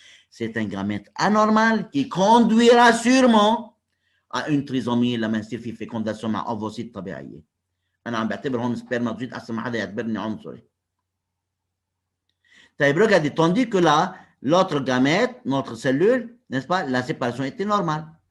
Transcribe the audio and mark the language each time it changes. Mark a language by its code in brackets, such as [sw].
[fr] C'est un gamète anormal qui conduira sûrement à une trisomie [ar] لما يصير في [fr] fécondation مع ovocyte طبيعيه. [ar] أنا عم بعتبرهم سبرماتوزويد أحسن ما حدا يعتبرني عنصري. [fr] طيب regardez, tandis que là, l'autre gamète, notre cellule, n'est-ce pas, la séparation était normale.